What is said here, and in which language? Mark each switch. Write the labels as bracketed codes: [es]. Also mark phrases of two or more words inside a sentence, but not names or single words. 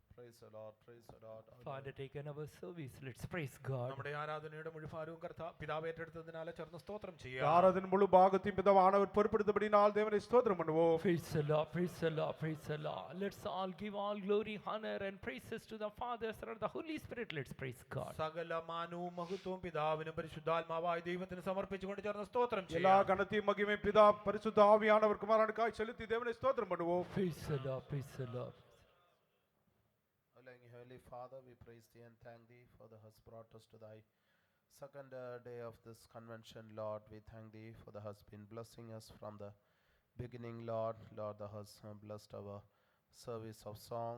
[en] Praise the Lord, praise the Lord. Father, take in our service. Let's praise God. [ml] നമ്മുടെ ആരാധനയുടെ മുഴുഭാരവും പിതാവ് ഏറ്റെടുത്തതിനാൽ ചേർന്ന് സ്തോത്രം [ta] இந்த [ml] ചെയ്യാം. [ta] ஆராதனை முழு பாகத்தையும் பிதாவானவர் பொறுப்படுத்தபடினால் தேவனை ஸ்தோத்திரம் பண்ணுவோம். [en] Praise the Lord, praise the Lord, praise the Lord. Let's all give all glory, honor and praises to the Father, Son and the Holy Spirit. Let's praise God. [ml] സകല മാനവും മഹത്വവും പിതാവിനും പരിശുദ്ധാത്മാവായ ദൈവത്തിന് സമർപ്പിച്ചുകൊണ്ട് ചേർന്ന് സ്തോത്രം [ta] எல்லா [ml] ചെയ്യാം. [ta] கனத்தையும் மகிமையும் பிதா பரிசுத்த ஆவியானவர் குமாரனுக்காய் செலுத்தி தேவனை ஸ்தோத்திரம் பண்ணுவோம். [en] Praise the Lord, praise the Lord. Heavenly Father, we praise thee and thank thee for thou hast brought us to thy second day of this convention, Lord. We thank thee for thou hast been blessing us from the beginning, Lord. Lord, thou hast blessed our service of song.